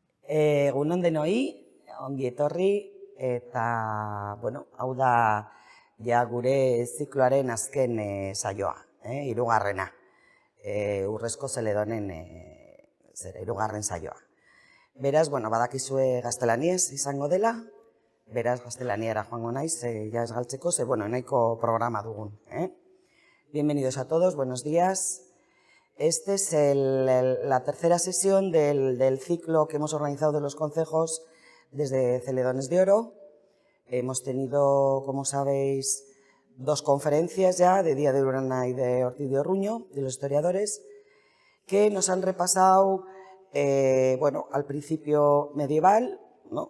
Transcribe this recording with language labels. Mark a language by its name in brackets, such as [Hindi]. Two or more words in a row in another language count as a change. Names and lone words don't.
[Basque] Egunon denoi, ongi etorri, eta, bueno, hau da ja gure zikloaren azken saioa, hirugarrena, Urrezko Zeledonen hirugarren saioa. Beraz, bueno, badakizue gaztelaniez izango dela, beraz gaztelaniara joango naiz, ja ez galtzeko, bueno, nahiko programa dugun. [Spanish] Bienvenidos a todos, buenos días. Esta es la tercera sesión del ciclo que hemos organizado de los concejos desde Celedones de Oro. Hemos tenido, como sabéis, dos conferencias ya, de Díaz de Urana y de Ortiz de Orruño, de los historiadores, que nos han repasado, bueno, al principio medieval, ¿no?